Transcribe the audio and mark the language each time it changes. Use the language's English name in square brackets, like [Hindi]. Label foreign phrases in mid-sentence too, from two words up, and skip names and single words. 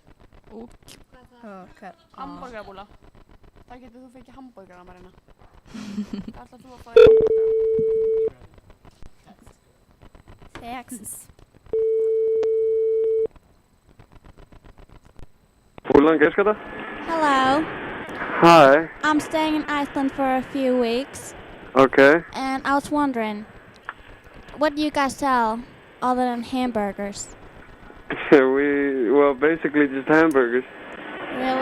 [Icelandic] Hvað? Hamborgarabúla. Þar getur þú fengið hamborgara, Marina. Það ætla þú að fá þér hamborgara. Texas. Púlangerskata? [English] Hello. Hi. I'm staying in Iceland for a few weeks. Okay. And I was wondering, what do you guys sell other than hamburgers? Well, basically just hamburgers. Really?